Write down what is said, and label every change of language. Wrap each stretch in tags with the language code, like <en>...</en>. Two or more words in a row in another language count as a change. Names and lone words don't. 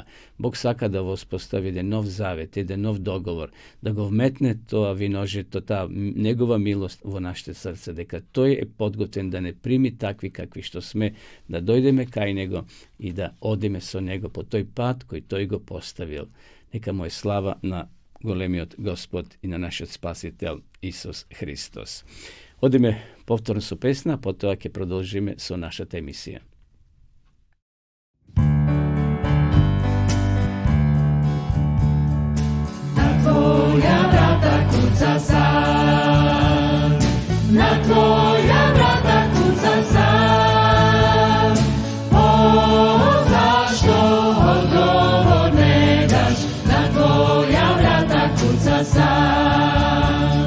<mk>Бог сака да воспостави еден нов завет, еден нов договор, да го вметне тоа виножито, таа негова милост во нашите срца, дека тој е подготвен да не прими такви какви што сме, да дојдеме кај него и да одиме со него по тој пат кој тој го поставил. Нека му е слава на големиот Господ и на нашиот Спасител Исус Христос. Одиме повторно со песна, потоа ќе продолжиме со нашата емисија.</mk> <sr>Tvoja vrata kuca sam, na tvoja vrata kuca sam. O, zašto odgovor ne daš, na tvoja vrata kuca sam.</sr>